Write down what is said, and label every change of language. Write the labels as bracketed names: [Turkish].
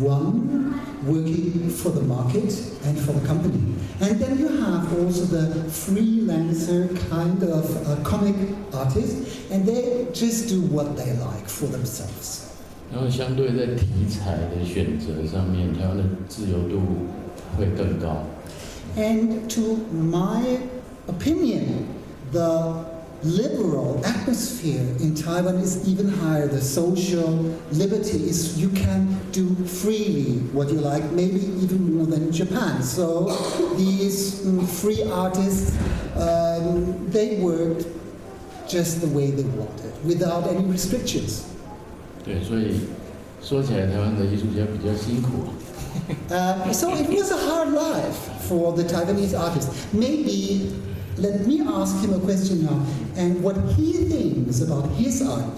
[English] One working for the market and for the company. And then you have also the freelancer kind of comic artists, and they just do what they like for themselves. [Chinese] 然后相对在题材的选择上面，台湾的自由度会更高。 [English] And to my opinion, the liberal atmosphere in Taiwan is even higher. The social liberty is you can do freely what you like, maybe even more than in Japan. So these free artists, they worked just the way they wanted, without any restrictions. [Chinese] 对，所以说起来，台湾的艺术家比较辛苦。 [English] So it was a hard life for the Taiwanese artists. Maybe let me ask him a question now, and what he thinks about his art.